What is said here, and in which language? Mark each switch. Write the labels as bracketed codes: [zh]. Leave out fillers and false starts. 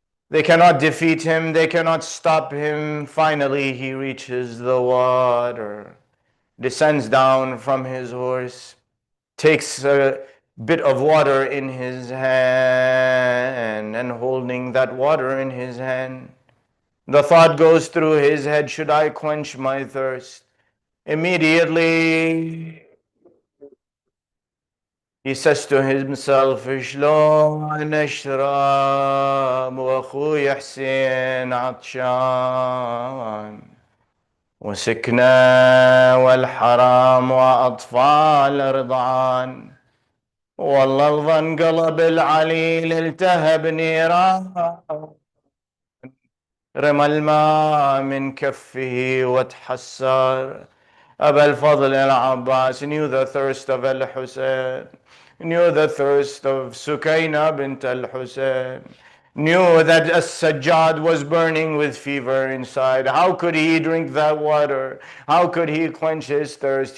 [en] They cannot defeat him, they cannot stop him. Finally, he reaches the water, descends down from his horse, takes a bit of water in his hand, and holding that water in his hand, the thought goes through his head, should I quench my thirst? Immediately, he says to himself, [ar] شلون أشرب وأخوي حسين عطشان وسكنة والحرام وأطفال رضعان والله الظن قلب العليل التهب نيران رمى الماء من كفه وتحسر. [en] Abu al-Fadl al-Abbas knew the thirst of al-Hussein, knew the thirst of Sukayna bint al-Hussein, knew that as-Sajjad was burning with fever inside. How could he drink that water? How could he quench his thirst?